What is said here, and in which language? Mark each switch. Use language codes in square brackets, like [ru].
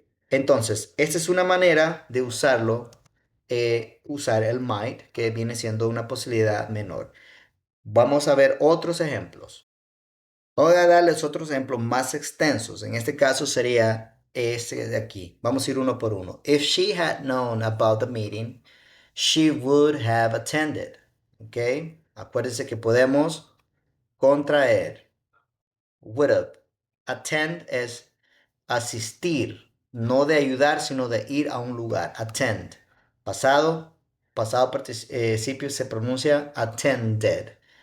[es] Entonces, esta es una manera de usarlo, usar el might, que viene siendo una posibilidad menor. Vamos a ver otros ejemplos. Voy a darles otros ejemplos más extensos. En este caso sería este de aquí. Vamos a ir uno por uno. [en] If she had known about the meeting, she would have attended. ¿Ok? [es] Acuérdense que podemos contraer. Would have. Attend es asistir, no de ayudar, sino de ir a un lugar. Attend. Pasado participio se pronuncia attended.